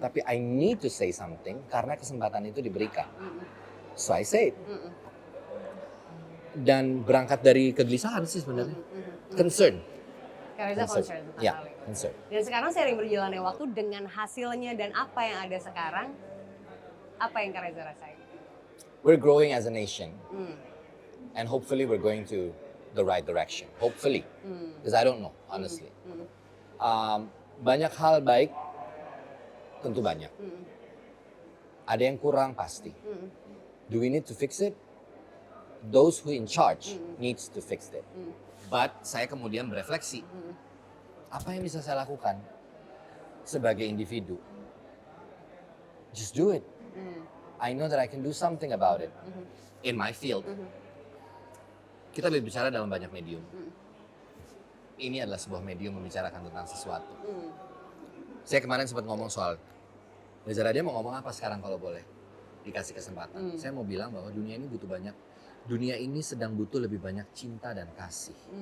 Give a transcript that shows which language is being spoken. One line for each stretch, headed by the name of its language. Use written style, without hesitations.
Indonesian: Tapi
English: I need to say something
Indonesian: karena kesempatan itu diberikan.
English: So I say it.
Indonesian: Dan berangkat dari kegelisahan sih sebenarnya.
English: Concern. Concern.
Indonesian: Ya, concern. Dan sekarang seiring berjalannya waktu dengan hasilnya dan apa yang ada sekarang, apa yang Kak Reza rasain?
English: We're growing as a nation. And hopefully we're going to the right direction. Hopefully. Because I don't know, honestly.
Indonesian: Banyak hal baik, tentu banyak. Ada yang kurang pasti.
English: Do we need to fix it? Those who in charge needs to fix it. But
Indonesian: saya kemudian berefleksi. Apa yang bisa saya lakukan sebagai individu?
English: Just do it. I know that I can do something about it in my field.
Indonesian: Kita berbicara dalam banyak medium. Ini adalah sebuah medium membicarakan tentang sesuatu. Saya kemarin sempat ngomong soal Reza Radian mau ngomong apa sekarang kalau boleh dikasih kesempatan. Saya mau bilang bahwa dunia ini butuh banyak. Dunia ini sedang butuh lebih banyak cinta dan kasih.